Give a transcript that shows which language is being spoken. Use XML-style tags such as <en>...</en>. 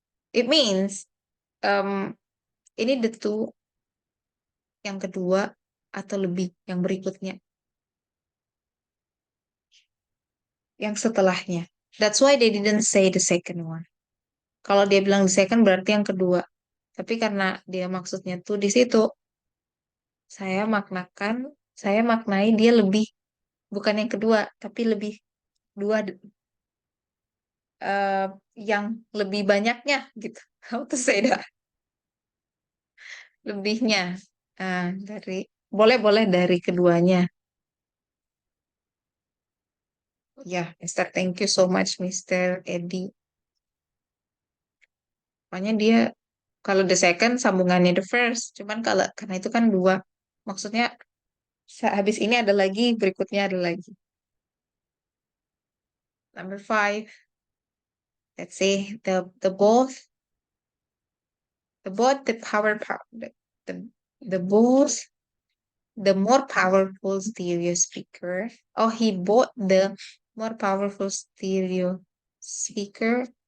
<en>It means</en> <id>ini the two yang kedua atau lebih yang berikutnya, yang setelahnya.</id> <en>That's why they didn't say the second one.</en> <id>Kalau dia bilang the second berarti yang kedua. Tapi karena dia maksudnya tuh di situ, saya maknai dia lebih, bukan yang kedua, tapi lebih dua, yang lebih banyaknya gitu.</id> <en>How to say that?</en> <id>Lebihnya. Boleh dari keduanya.</id> <en>Ya, Mister, thank you so much, Mister Eddie.</en> <id>Pokoknya dia kalau the second sambungannya the first. Cuman karena itu kan dua. Maksudnya habis ini ada lagi, berikutnya ada lagi.</id> <en>Number 5. Let's say the both the power the both the more powerful stereo speaker. Oh, he bought the more powerful stereo speaker.</en>